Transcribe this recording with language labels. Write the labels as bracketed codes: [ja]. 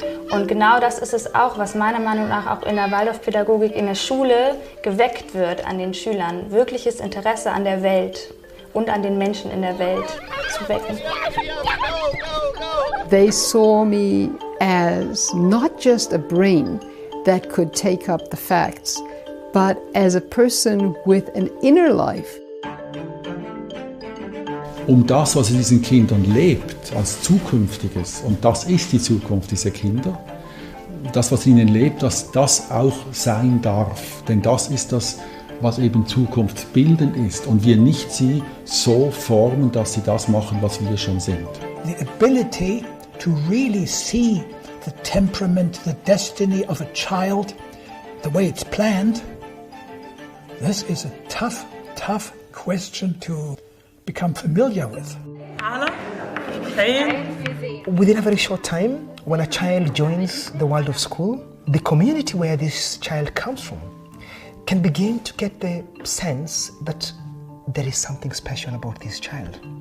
[de] Und genau das ist es auch, was meiner Meinung nach auch in der Waldorfpädagogik in der Schule geweckt wird an den Schülern. Wirkliches Interesse an der Welt und an den Menschen in der Welt zu wecken. [en] They saw me as not just a brain that could take up the facts, but as a person with an inner life. [de] Das, was in diesen Kindern lebt, als Zukünftiges, und das ist die Zukunft dieser Kinder, das, was in ihnen lebt, dass das auch sein darf. Denn das ist das, was eben zukunftsbildend ist. Und wir nicht sie so formen, dass sie das machen, was wir schon sind. [en] The ability to really see the temperament, the destiny of a child, the way it's planned, this is a tough question to become familiar with. Within a very short time, when a child joins the Waldorf school, the community where this child comes from can begin to get the sense that there is something special about this child.